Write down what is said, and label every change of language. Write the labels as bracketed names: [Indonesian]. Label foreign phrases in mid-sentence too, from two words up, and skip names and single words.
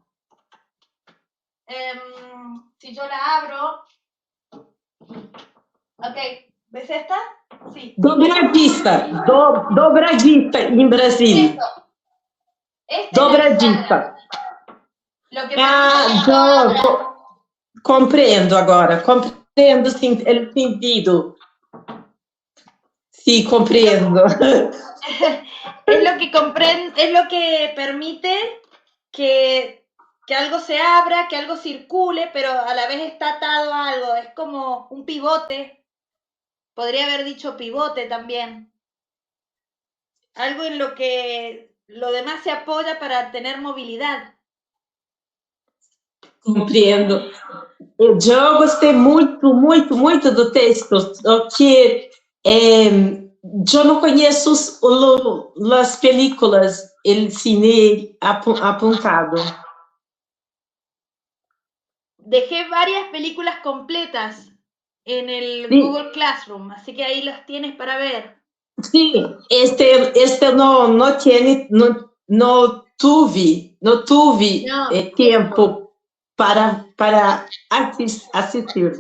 [Spanish] Si yo la abro. Ok, ¿ves esta? Sí. [Portuguese] Dobradista em Brasil. Dobradista. [Spanish] Lo que [Portuguese] compreendo agora, compreendo sim, [Spanish] el sentido. Sí, comprendo. Es lo que permite que algo se abra, que algo circule, pero a la vez está atado a algo. Es como un pivote. Podría haber dicho pivote también. Algo en lo que lo demás se apoya para tener movilidad. [Portuguese] Compreendo. Eu gostei muito, muito, muito do texto, que eu não conheço as películas, o cine apontado. [Spanish] Dejé varias películas completas en el Google Classroom, así que ahí las tienes para ver. Sí, este no tuve tiempo para asistir.